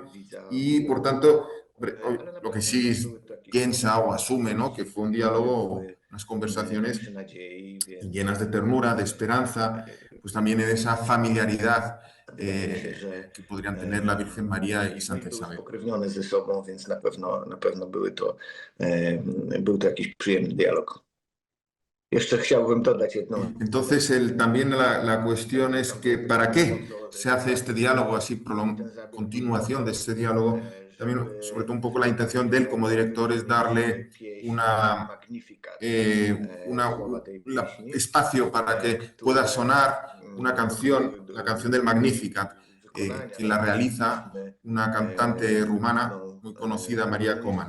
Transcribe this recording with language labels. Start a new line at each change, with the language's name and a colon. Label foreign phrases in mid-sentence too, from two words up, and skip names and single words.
Spanish: Y por tanto, lo que sí piensa o asume, ¿no? Que fue un diálogo, unas conversaciones llenas de ternura, de esperanza, pues también en esa familiaridad que podrían tener la Virgen María y Santa Isabel.
Polish: Spokrewnione ze sobą, więc na pewno był to jakiś przyjemny dialog. Jeszcze chciałbym dodać jedną.
Spanish: Entonces, también la cuestión es que ¿para qué se hace este diálogo así, continuación de este diálogo? También, sobre todo un poco la intención de él como director es darle espacio para que pueda sonar una canción, la canción del Magnificat, que la realiza una cantante rumana muy conocida, María Coman.